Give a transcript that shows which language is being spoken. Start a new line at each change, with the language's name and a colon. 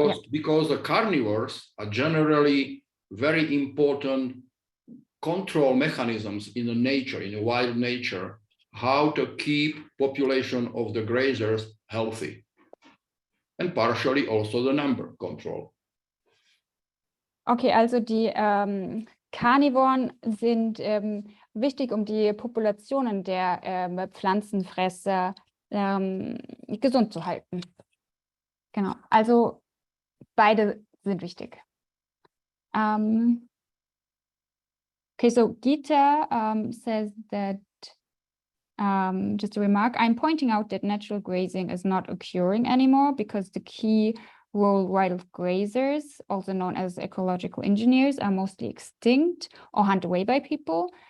English: Because the carnivores are generally very important control mechanisms in the nature, in the wild nature, how to keep population of the grazers healthy, and partially also the number control.
German: Okay, also die Karnivoren sind wichtig, um die Populationen der Pflanzenfresser gesund zu halten. Genau, also beide sind wichtig.
English: Okay, so Gita says that, just a remark, I'm pointing out that natural grazing is not occurring anymore because the key rural wild grazers, also known as ecological engineers, are mostly extinct or hunted away by people.